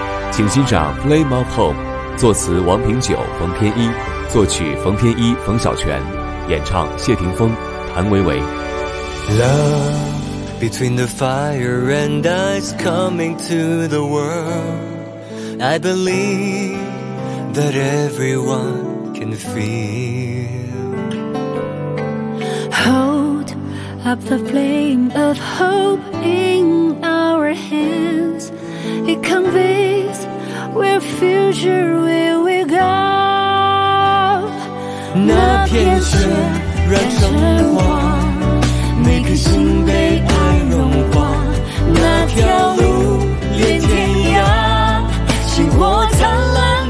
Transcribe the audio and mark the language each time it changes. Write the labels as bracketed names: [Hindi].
[Chinese] 请欣赏 Flame of Hope， 作词王平九、冯天一，作曲冯天一、冯小泉，演唱谢霆锋、谭维维。 [English] Love between the fire and ice coming to the world， I believe that everyone can feel Hold up the flame of hope in our hands. It conveys where future will go. [Chinese] 那片尘染成花，每颗心被爱融化。那条路连天涯，心火灿烂。